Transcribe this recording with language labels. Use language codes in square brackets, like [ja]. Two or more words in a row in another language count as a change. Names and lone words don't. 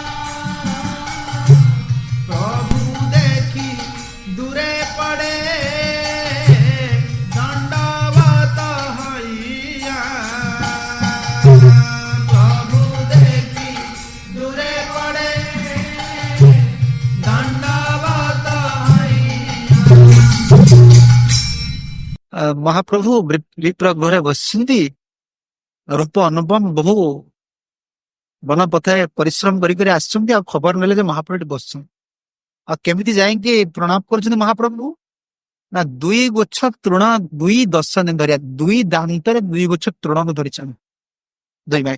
[bn] প্রভু দেখি দূরে পড়ে দণ্ডবত হইয়া। প্রভু দেখি দূরে পড়ে দণ্ডবত হইয়া। [or] ମହାପ୍ରଭୁ ବିପ୍ର ଘରେ ବସିଛନ୍ତି, ରୂପ ଅନୁପମ ବହୁ ବନ ପଥରେ ପରିଶ୍ରମ କରିକରି ଆସିଛନ୍ତି। ଆଉ ଖବର ନେଲେ ଯେ ମହାପ୍ରଭୁ ଏଠି ବସିଛନ୍ତି। ଆଉ କେମିତି ଯାଇକି ପ୍ରଣାମ କରୁଛନ୍ତି ମହାପ୍ରଭୁଙ୍କୁ? ନା 2 ଗୁଚ୍ଛ ତୃଣ, 2 ଦଶନେ ଧରିଆ, 2 ଦାନ୍ତରେ 2 ଗୁଚ୍ଛ ତୃଣକୁ ଧରିଛନ୍ତି 2 ଭାଇ।